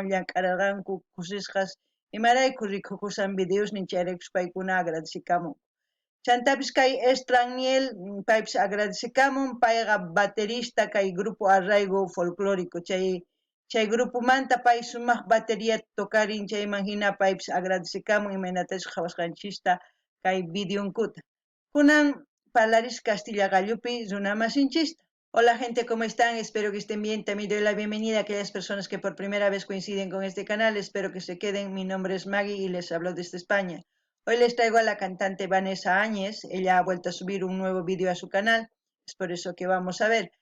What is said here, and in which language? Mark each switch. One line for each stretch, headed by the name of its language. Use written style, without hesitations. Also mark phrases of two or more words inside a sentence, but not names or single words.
Quechua: llamk'arirqanku kusisqas imarayku rikhukursan videosnin chayraykus paykuna agradecikamun chantapis kay Estraniel paypis agradecikamun payqa baterista kay grupo Arraigo Folclórico chay grupo manta pay sumaq batería tokarin chayman hina paypis agradecikamun imaynatachus qhawasqanchista kay videonkuta kunan parlarish Castilla gallupi runamasinchista.
Spanish: Hola gente, ¿cómo están? Espero que estén bien. También doy la bienvenida a aquellas personas que por primera vez coinciden con este canal. Espero que se queden. Mi nombre es Maggie y les hablo desde España. Hoy les traigo a la cantante Vanessa Áñez. Ella ha vuelto a subir un nuevo vídeo a su canal. Es por eso que vamos a ver.